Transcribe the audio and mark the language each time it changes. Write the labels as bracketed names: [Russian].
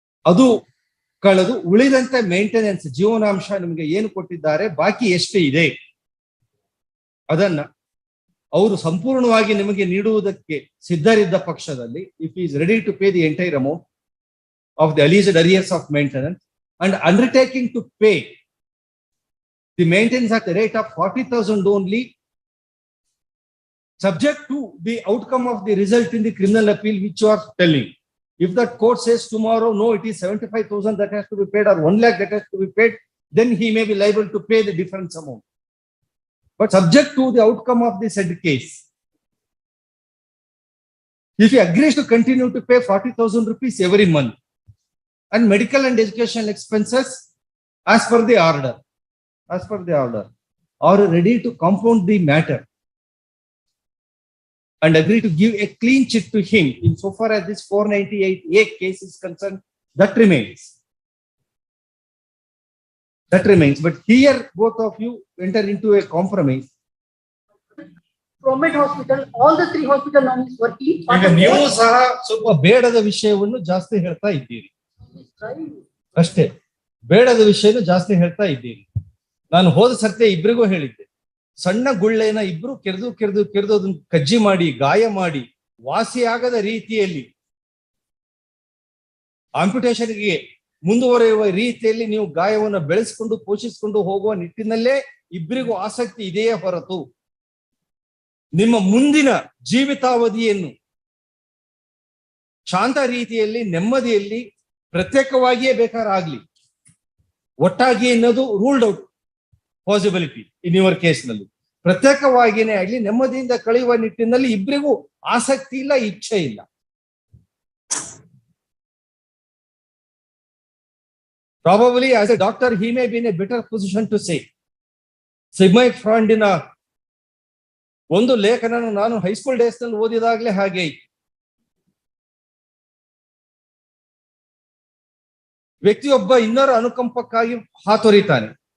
[Kannada] ಅದು ಕಳೆದು ಉಳಿದಂತೆ ಮೇಂಟೆನೆನ್ಸ್ ಜೀವನಾಂಶ ನಿಮಗೆ ಏನು ಕೊಟ್ಟಿದ್ದಾರೆ, ಬಾಕಿ ಎಷ್ಟು ಇದೆ ಅದನ್ನ ಅವರು ಸಂಪೂರ್ಣವಾಗಿ ನಿಮಗೆ ನೀಡುವುದಕ್ಕೆ ಸಿದ್ಧರಿದ್ದ ಪಕ್ಷದಲ್ಲಿ, [English] If is ready to pay the entire amount of the alleged arrears of maintenance and undertaking to pay the maintenance at the rate of 40,000 only, subject to the outcome of the result in the criminal appeal which you are telling. If that court says tomorrow, no, it is 75,000 that has to be paid or 1 lakh that has to be paid, then he may be liable to pay the difference amount. But subject to the outcome of the said case, if he agrees to continue to pay 40,000 rupees every month and medical and educational expenses as per the order, are ready to compound the matter and agree to give a clean chit to him insofar as this 498A case is concerned, that remains. But here both of you enter into a compromise. Promed Hospital, all the 3 hospital nominees were each part [Kannada] ಈಗ [English] of [Kannada] ನೀವು [English] the- [Kannada] ಸಹ ಸ್ವಲ್ಪ ಬೇಡದ ವಿಷಯವನ್ನು ಜಾಸ್ತಿ ಹೇಳ್ತಾ ಇದ್ದೀರಿ ಅಷ್ಟೇ. ಬೇಡದ ವಿಷಯನ ಜಾಸ್ತಿ ಹೇಳ್ತಾ ಇದ್ದೀರಿ. ನಾನು ಹೋದ ಸರ್ತಿ ಇಬ್ಬರಿಗೂ ಹೇಳಿದ್ದೆ, ಸಣ್ಣ ಗುಳ್ಳೆನ ಇಬ್ರು ಕೆರೆದು ಅದನ್ನ ಕಜ್ಜಿ ಮಾಡಿ ಗಾಯ ಮಾಡಿ ವಾಸಿಯಾಗದ ರೀತಿಯಲ್ಲಿ ಆಂಪ್ಯುಟೇಷನ್ಗೆ ಮುಂದುವರೆಯುವ ರೀತಿಯಲ್ಲಿ ನೀವು ಗಾಯವನ್ನು ಬೆಳೆಸಿಕೊಂಡು ಪೋಷಿಸಿಕೊಂಡು ಹೋಗುವ ನಿಟ್ಟಿನಲ್ಲೇ ಇಬ್ಬರಿಗೂ ಆಸಕ್ತಿ ಇದೆಯೇ ಹೊರತು ನಿಮ್ಮ ಮುಂದಿನ ಜೀವಿತಾವಧಿಯನ್ನು ಶಾಂತ ರೀತಿಯಲ್ಲಿ ನೆಮ್ಮದಿಯಲ್ಲಿ ಪ್ರತ್ಯೇಕವಾಗಿಯೇ ಬೇಕಾರಾಗ್ಲಿ, ಒಟ್ಟಾಗಿ ಅನ್ನೋದು [English] ruled out possibility in your case [Kannada] ನಲ್ಲಿ. ಪ್ರತ್ಯೇಕವಾಗಿಯೇ ಆಗ್ಲಿ ನೆಮ್ಮದಿಯಿಂದ ಕಳೆಯುವ ನಿಟ್ಟಿನಲ್ಲಿ ಇಬ್ಬರಿಗೂ ಆಸಕ್ತಿ ಇಲ್ಲ, ಇಚ್ಛೆ ಇಲ್ಲ. [English] Probably as a doctor he may be in a better position to say. [Kannada] ಸಿಗ್ಮೈಂಡ್ ಫ್ರಾಯ್ಡಿನ ಒಂದು ಲೇಖನ ನಾನು ಹೈಸ್ಕೂಲ್ ಡೇಸ್ ನಲ್ಲಿ ಓದಿದಾಗ್ಲೇ ಹಾಗೆ ಇತ್ತು. ವ್ಯಕ್ತಿಯೊಬ್ಬ ಇನ್ನರ ಅನುಕಂಪಕ್ಕಾಗಿ ಹಾತೊರಿತಾನೆ.